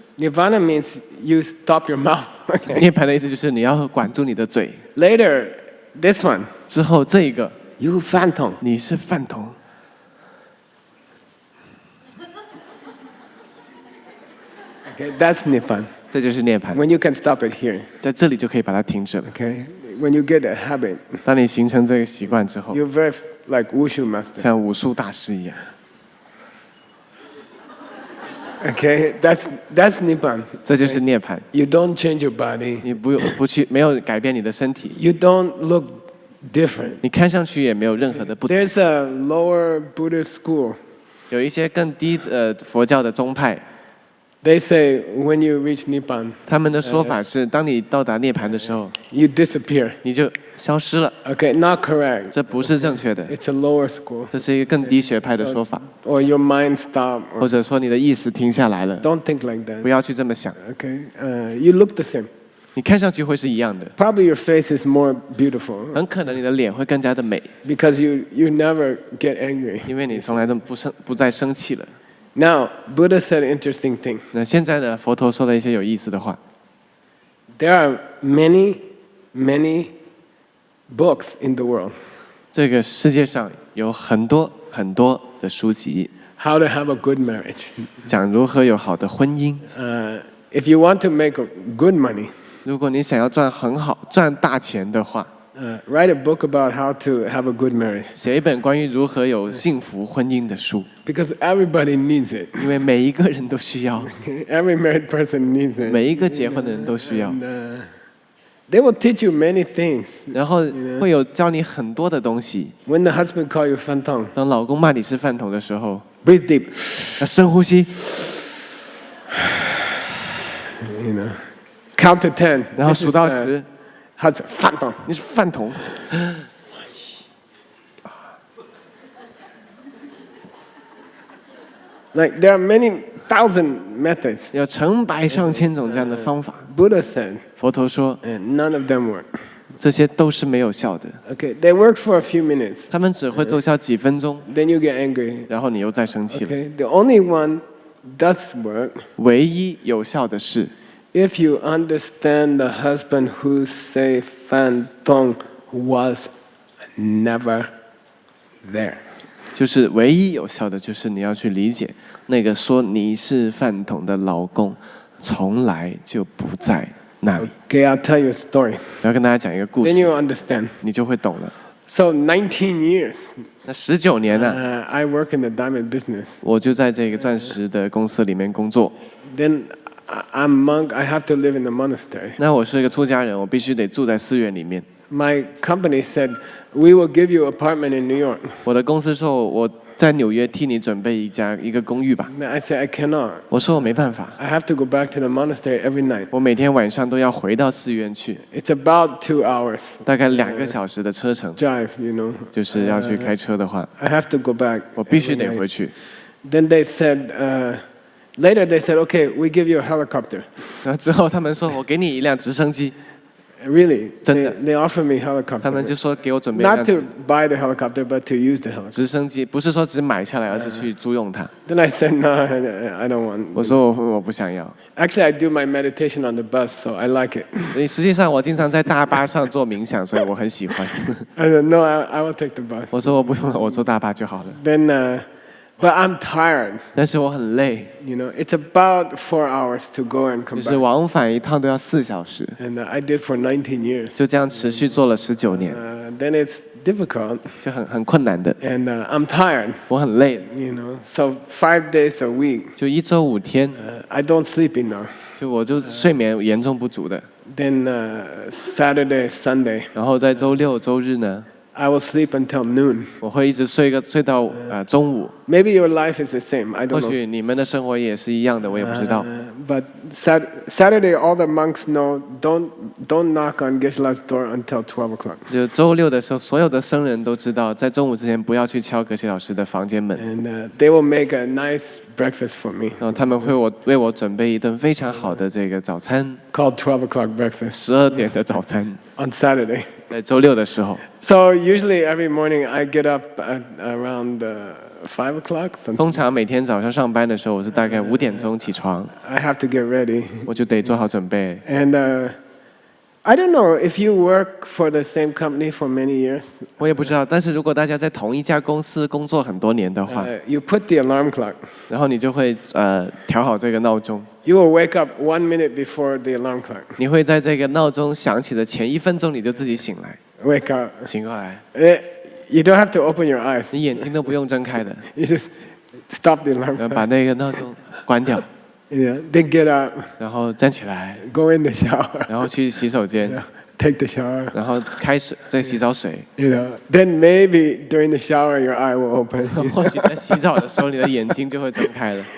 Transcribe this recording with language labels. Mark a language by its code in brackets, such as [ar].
[en] Nirvana means you stop your mouth. Okay? [zh] 涅槃的意思就是你要管住你的嘴。 [en] Later, this one, [zh] 之后这一个， [en] you Fantong. [zh] 你是饭桶。 [en] Okay, that's Nipan. [zh] 这就是涅槃， [en] When you can stop it here. [zh] 在这里就可以把它停止了。 [en] Okay? When you get a habit, [zh] 当你形成这个习惯之后， [en] you're very like wushu master. [zh] 像武术大师一样， [en] Okay? That's Nipan. [zh] 这就是涅槃。 [en] You don't change your body. [zh] 你不去，没有改变你的身体， [en] You don't look different. [zh] 你看上去也没有任何的不同。 [en] There's a lower Buddhist school. [zh] 有一些更低佛教的宗派， [en] They say when you reach Nipan, [zh] 他们的说法是，当你到达涅槃的时候， [en] you disappear. [zh] 你就消失了。 [en] Okay, not correct. [zh] 这不是正确的， [en] It's a lower school. [zh] 这是一个更低学派的说法， [en] Or your mind stop. [zh] 或 [en] Or [zh] 者说你的意识停下来了， [en] don't think like [zh] 不要去这么想。 [en] Okay? You look the same. [zh] 你看上去会是一样的， [en] Probably your face is more beautiful [zh] 很可能你的脸会更加的美， [en] because you never get angry. [zh] 因为你从来都不再生气了。 [en] Now, Buddha said an interesting thing. [zh] 那现在呢，佛陀说了一些有意思的话。 [en] There are many, many books in the world. [zh] 这个世界上有很多很多的书籍， [en] How to have a good marriage. [zh] 讲如何有好的婚姻。 [en] If you want to make good money, [zh] 如果你想要赚大钱的话， [en] write a book about how to have a good marriage [zh] 写一本关于如何有幸福婚姻的书， [en] because everybody needs it. [zh] 因为每一个人都需要， [en] Every married person needs it. [zh] 每一个结婚的人都需要。 [en] And, they will teach you many things. [zh] 然后会有教你很多的东西。 [en] When the husband call you Fantong, [zh] 当老公骂你是饭桶的时候， [en] breathe deep. [zh] 要深呼吸， [en] You know, count to 10. [zh] 然后 [en] This [zh] 数 [en] is, [zh] 到10， [en] how's it? [zh] 饭桶。你是饭桶。 [en] Like there are many thousand methods. [zh] 有成百上千种这样的方法。 [en] Buddha said, [zh] 佛陀说， [en] and none of them work. [zh] 这些都是没有效的， [en] Okay, they work for a few minutes. [zh] 他们只会奏效几分钟， [en] Then you get angry. [zh] 然后你又再生气了。 [en] Okay, the only one does work [zh] 唯一有效的是， [en] if you understand the husband who say Fan Tong was never there. [zh] 就是唯一有效的，就是你要去理解那个说你是饭桶的老公，从来就不在那里。 [en] Okay, I'll tell you a story. [zh] 我要跟大家讲一个故 [en] Then [zh] 事， [en] you understand. [zh] 你就会懂了。 [en] So 19 years, [zh] 那19年呢， [en] I work in the diamond business. [zh] 我就在这个钻石的公司里面工作。 [en] Then I'm monk. I have to live in the monastery. [zh] 那我是一个出家人，我必须得住在寺院里面。 [en] My company said, we will give you apartment in New York. [zh] 我的公司说我在纽约替你准备一个公寓吧。 [en] I said, I cannot. [zh] 我说我没办法， [en] I have to go back to the monastery every night. [zh] 我每天晚上都要回到寺院去， [en] It's about 2 hours [zh] 大概2个小时的车程， [en] drive, you know. [zh] 就是要去开车的话， [en] I have to go back. [zh] 我必须 [en] every [zh] 得 [en] night. [zh] 回去。 [en] Then they said, later they said, okay, we give you a helicopter. [zh] 然后之后他们说我给你一辆直升机， [en] Really? [zh] 真的。 [en] They offered me [zh] 他们就说给我准备一 [en] Not [zh] 辆 [en] to buy the helicopter, but to use the helicopter. [zh] 直升机，不是说只买下来，而是去租用它。 [en] Then I said, no, I don't want. [zh] 我说我不想要， [en] Actually, I do my meditation on the bus, so I like it. [zh] 所以实际上我经常在大巴上做冥想，所以我很喜欢。 [en] I said, no, I will take the bus. [zh] 我说我不用了，我坐大巴就好了。 [en] Then, but I'm tired. [zh] 但是我很累， [en] You know, it's about 4 hours to go and [zh] 就 [en] come [zh] 是 [en] back. [zh] 往返一趟都要4小时， [en] And I did for 19 years. [zh] 就这样持续做了19年， [en] Then it's difficult, [zh] 就很困难的。 [en] and I'm tired. [zh] 我很累， [en] You know, so 5 days a week, [zh] 就1周5天， [en] I don't sleep enough. [zh] 就我就睡眠严重不足的。 [en] Then Saturday, Sunday, [zh] 然后在周6、周日呢， [en] I will sleep until noon. [zh] 我会一直睡到中午。 [en] Maybe your life is the same. I [zh] 或 [en] don't know. [zh] 许你们的生活也是一样的，我也不知道。 [en] But Saturday, all the monks know don't knock on Geshe-la's door until 12 o'clock. [zh] 就周6的时候，所有的僧人都知道，在中午之前不要去敲格西老师的房间门。 [en] And they will make a nice breakfast for me [zh] 然后他们会为我准备一顿非常好的这个早餐 [en] called 12 o'clock breakfast [zh] ，12点的早餐， [en] on Saturday. [zh] 在周6的时候。 [en] So usually every morning I get up at around 5 o'clock. [zh] 通常每天早上上班的时候，我是大概5点钟起床， [en] I have to get ready. [zh] 我就得做好准备。 [en] And I don't know if you work for the same company for many years. [zh] 我也不知道，但是如果大家在同一家公司工作很多年的话， [en] You put the alarm clock. [zh] 然后你就会调好这个闹钟， [en] You will wake up 1 minute before the alarm clock. [zh] 你会在这个闹钟响起的前1分钟你就自己醒来， [en] Wake up. [zh] 醒过来， [en] You don't have to open your eyes. [zh] 你眼睛都不用睁开的， [en] You just stop the alarm [zh] 把那个闹钟关掉， [en] Yeah. Then get up, [zh] 然后站起来， [en] go in the shower, [zh] 然后去洗手间， [en] take the shower. [zh] 然后开水再洗澡水。 [en] You know. Then maybe during the shower your eye will open. [zh] 或许在洗澡的时候，你的眼睛就会睁开了，